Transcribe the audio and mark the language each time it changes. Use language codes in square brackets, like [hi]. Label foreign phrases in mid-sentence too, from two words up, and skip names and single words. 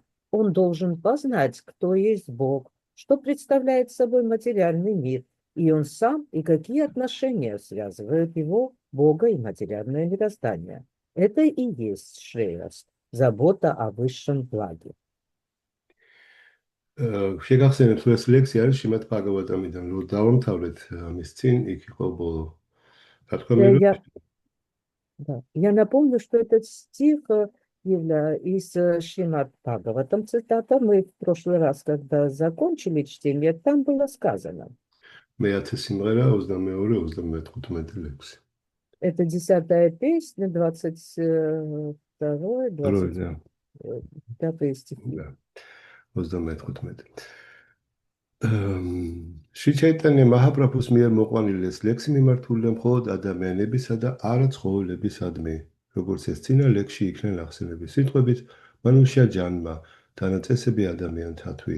[ru] Он должен познать, кто есть Бог, что представляет собой материальный мир, и он сам, и какие отношения связывают его, Бога, и материальное мироздание. Это и есть шреяс, забота о высшем благе. [ka] შეგახსენებთ, რომ ეს ლექსი არის შიმატ ბაგავატამიდან, რომ დავამთავრეთ ამის წინ, იქ იყო ბოლო. რა თქმა უნდა, [ru] Я напомню, что этот стих из Шримад Бхагаватам, цитата, мы в прошлый раз, когда закончили чтение, там было сказано. [ka] მე-10 სიმღერა 22-35 лексი. [ru] Это 10-я песня, 22-й, 25 стихи. 22-15. [ka] Შრი ჩაიტანია მაჰაპრაბჰუს მიერ მოყვანილი ეს ლექსი მიმართულია მხოლოდ ადამიანებისა და არა ცხოველებისადმი. როგორც ეს წინა ლექსში იქნა ნახსენები სიტყვებით, მანუშია ჯანმა, დანაწესები ადამიანთათვის.